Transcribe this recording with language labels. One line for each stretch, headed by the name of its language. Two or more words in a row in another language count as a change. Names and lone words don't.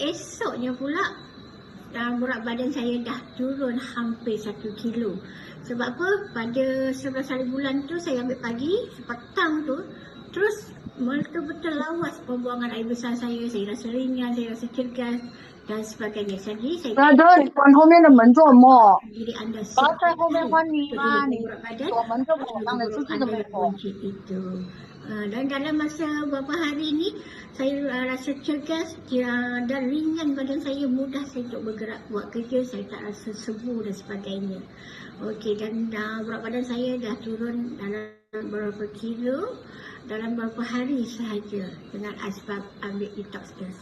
Malay: Kemudian esoknya pula berat badan saya dah turun hampir 1 kilo. Sebab apa? Pada 11 hari bulan tu saya ambil pagi, petang tu terus betul-betul lawas pembuangan air besar saya rasa ringan, saya rasa cergas dan sebagainya. Jadi saya
Chinese: 大哥，你关后面的门做么？
Malay: diri anda
Chinese: 我要在后面换你
Malay: untuk 啊！ hidup
Chinese: 你
Malay: berat badan
Chinese: 锁门这么我让你出去
Malay: anda
Chinese: 怎么
Malay: yang
Chinese: 说？
Malay: kunci itu. Dan dalam masa beberapa hari ini saya rasa cergas dan ringan badan saya, mudah saya untuk bergerak buat kerja, saya tak rasa sebu dan sebagainya. Okey, dan berat badan saya dah turun dalam beberapa kilo dalam beberapa hari sahaja dengan asbab ambil detox test.